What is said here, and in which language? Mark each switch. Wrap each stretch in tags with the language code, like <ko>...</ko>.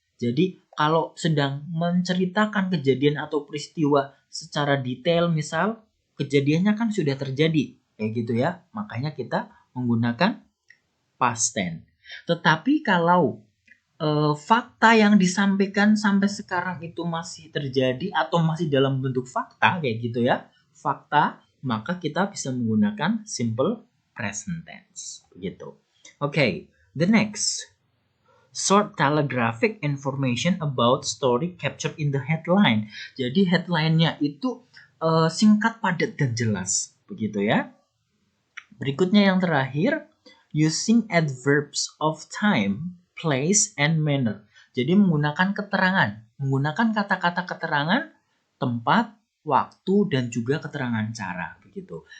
<id>Jadi kalau sedang menceritakan kejadian atau peristiwa secara detail, misal kejadiannya kan sudah terjadi kayak gitu ya, makanya kita menggunakan past tense. Tetapi kalau fakta yang disampaikan sampai sekarang itu masih terjadi atau masih dalam bentuk fakta kayak gitu ya, fakta, maka kita bisa menggunakan simple present tense begitu.</id> <en>Okay, the next, short telegraphic information about story captured in the headline.</en> <id>Jadi headline-nya itu singkat, padat, dan jelas begitu ya. Berikutnya yang terakhir,</id> <en>using adverbs of time, place, and manner.</en> <id>Jadi menggunakan keterangan, menggunakan kata-kata keterangan, tempat, waktu, dan juga keterangan cara begitu.</id>